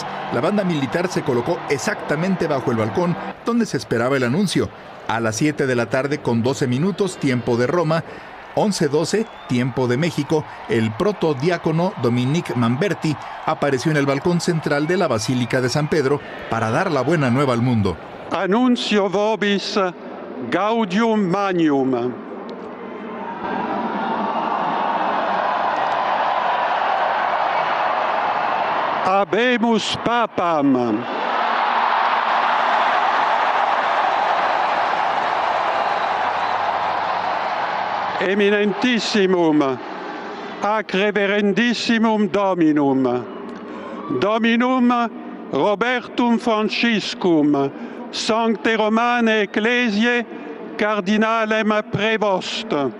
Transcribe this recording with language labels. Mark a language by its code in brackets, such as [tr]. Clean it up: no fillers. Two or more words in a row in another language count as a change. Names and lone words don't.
[es] La banda militar se colocó exactamente bajo el balcón donde se esperaba el anuncio. A las 7 de la tarde con 12 minutos, tiempo de Roma, 11:12, tiempo de México, el protodiácono Dominique Mamberti apareció en el balcón central de la Basílica de San Pedro para dar la buena nueva al mundo. [la] Annuncio vobis gaudium magnum. Habemus Papam. Eminentissimum, ac reverendissimum Dominum, Dominum Robertum Franciscum, Sancte Romane Ecclesiae, Cardinalem Prevost,